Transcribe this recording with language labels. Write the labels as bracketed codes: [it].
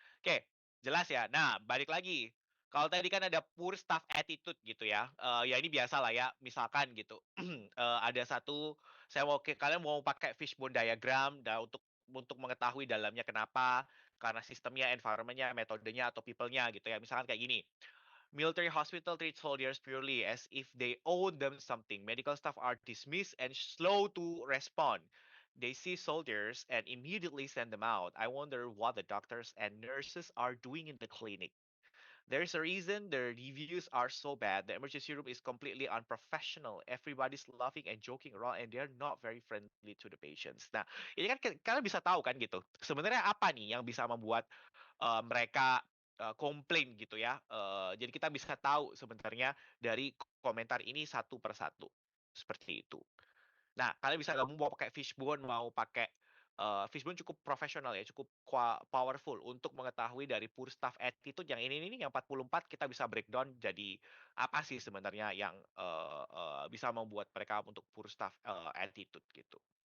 [id] Oke, jelas ya. Nah, balik lagi. Kalau tadi kan ada poor staff attitude gitu ya. Ya ini biasa lah ya. Misalkan gitu. Ada satu, kalian mau pakai fishbone diagram untuk mengetahui dalamnya kenapa, karena sistemnya, environment-nya, metodenya atau people-nya gitu ya. Misalkan kayak gini. [en] Military hospital treat soldiers purely as if they owe them something. Medical staff are dismissed and slow to respond. They see soldiers and immediately send them out. I wonder what the doctors and nurses are doing in the clinic. There's a reason the reviews are so bad. The emergency room is completely unprofessional. Everybody's laughing and joking around and they're not very friendly to the patients. [id] Nah, ini kan kalian bisa tahu kan gitu. Sebenarnya apa nih yang bisa membuat mereka komplain gitu ya. Jadi kita bisa tahu sebenarnya dari komentar ini satu persatu. Seperti itu. Nah, kalian bisa gabung mau pakai Fishbone, mau pakai Fishbone cukup profesional ya, cukup powerful untuk mengetahui dari poor staff attitude yang ini yang 44 kita bisa breakdown jadi apa sih sebenarnya yang bisa membuat mereka untuk poor staff attitude gitu.